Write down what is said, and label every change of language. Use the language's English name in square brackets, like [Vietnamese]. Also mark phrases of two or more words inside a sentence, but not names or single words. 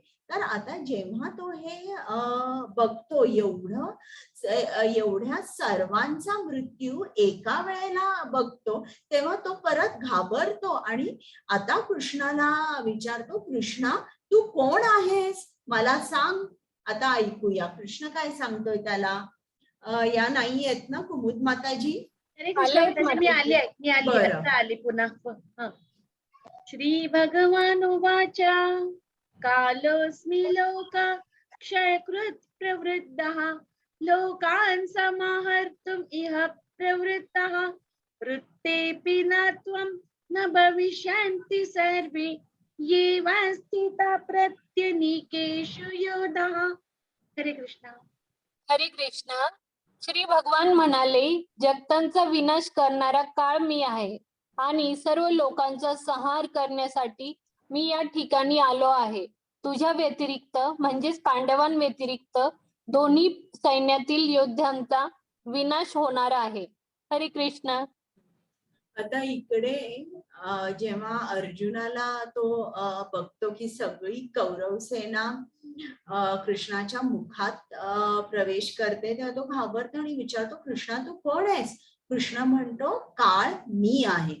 [Marathi] तर आता जेव्हा तो हे बघतो, एवढ्या सर्वांचा मृत्यू एका वेळेला बघतो, तेव्हा तो परत घाबरतो आणि आता कृष्णाला विचारतो, कृष्णा तू कोण आहेस, मला सांग. आता ऐकूया कृष्ण काय सांगतोय त्याला. या नाही आहेत ना कुमुद माताजी? [Sanskrit] हरे कृष्ण [Marathi] आलेत माताजी, मी माताजी. आली बरं. आता आली पुन्हा. हं. [Sanskrit] श्री भगवान उवाच कालोऽस्मि लोका क्षयकृत् प्रवृद्धः लोकान् समाहर्तुम् इह प्रवृत्तः वृत्तेऽपि न त्वं न भविष्यन्ति सर्वे ये वा स्थिता प्रत्यनीकेषु योधाः. हरे कृष्ण. हरे कृष्ण. [Marathi] श्री भगवान म्हणाले, जगतांचा विनाश करणारा काळ मी आहे आणि सर्व लोकांचा संहार करण्यासाठी मी या ठिकाणी आलो आहे. तुझ्या व्यतिरिक्त म्हणजेच पांडवांव्यतिरिक्त दोन्ही सैन्यातील योद्ध्यांचा विनाश होणार आहे. [Sanskrit] हरे कृष्ण. [Marathi] आता इकडे जेव्हा अर्जुनाला तो बघतो की सगळी कौरव सेना कृष्णाच्या मुखात प्रवेश करते, तेव्हा तो घाबरतो आणि विचारतो, कृष्णा तू कोण आहेस? कृष्ण म्हणतो, काळ मी आहे.